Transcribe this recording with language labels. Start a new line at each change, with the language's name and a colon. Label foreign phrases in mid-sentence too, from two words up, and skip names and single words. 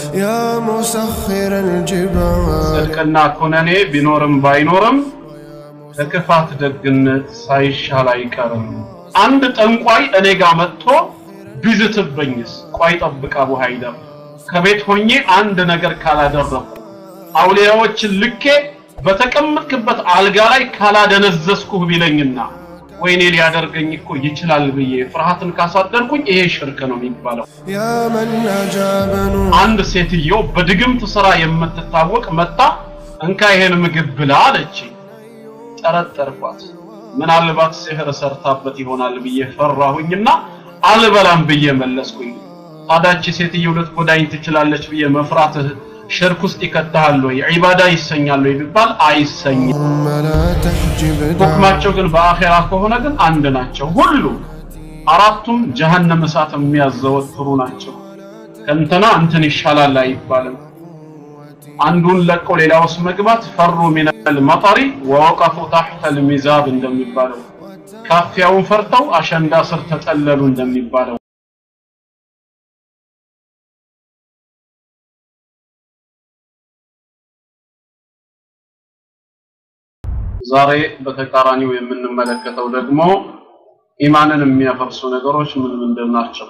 Arabic: يا مسخر الجبال
Amharic: صدقنا ኩነኔ ቢኖርም ባይኖርም ለክፋት ደግነት ሳይሻል አይቀርም አንድ ጠንቋይ እኔ ጋር መጥቶ ቢዝትብኝስ ቆይ ጠብቃ በኋይዳ ከቤት ሆኜ አንድ ነገር ካላደረኩ አውሊያዎችን ልኬ በተቀመጥክበት አልጋ ላይ ካላደነዘስኩህ ቢለኝና ወይኔ ሊያደርገኝ እኮ ይችላል ብዬ ፍርሃትን ካሳደርኩኝ ይሄ ሽርክ ነው የሚባለው
Arabic: يا من أجابن
Amharic: አንድ ሴትዮ በድግምት ስራ የምትታወቅ መጣ እንካ ይሄን ምግብ ብላ አለች ጠረጠርኳት ምናልባት ሲህር ሰርታበት ይሆናል ብዬ ፈራሁኝና አልበላም ብዬ መለስኩኝ ታዳች ሴትዮ ልትጎዳኝ ትችላለች ብዬ መፍራት ሽርክ ውስጥ ይከታል ወይ ዒባዳ ይሰኛል ወይ ቢባል አይሰኝም ሁክማቸው ግን በአኺራ ከሆነ ግን አንድ ናቸው ሁሉ አራቱም ጀሃነም እሳት የሚያዘወትሩ ናቸው ከንተና እንትን ይሻላል አይባልም አንዱን ለቆ ሌላውስ መግባት
Arabic: ፈሩ من المطر ووقفوا تحت الميزاب
Amharic: እንደሚባለው ካፊያውን ፈርተው አሸንዳ ስር ተጠለሉ እንደሚባለው ዛሬ በተቃራኒው የምንመለከተው ደግሞ ኢማንን የሚያፈርሱ ነገሮች ምን እንደናቸው